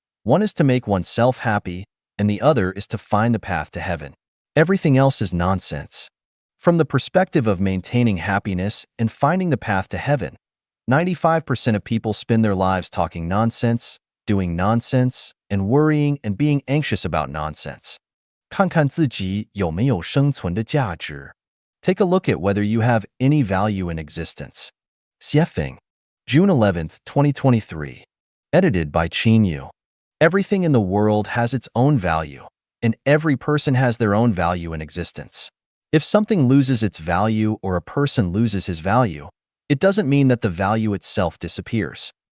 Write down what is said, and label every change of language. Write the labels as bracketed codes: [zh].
[en] One is to make oneself happy, and the other is to find the path to heaven. Everything else is nonsense. From the perspective of maintaining happiness and finding the path to heaven, 95% of people spend their lives talking nonsense, doing nonsense, and worrying and being anxious about nonsense. [zh] 看看自己有没有生存的价值. [en] Take a look at whether you have any value in existence. Xuefeng, June 11, 2023. Edited by Qin Yu. Everything in the world has its own value, and every person has their own value in existence. If something loses its value or a person loses his value, it doesn't mean that the value itself disappears.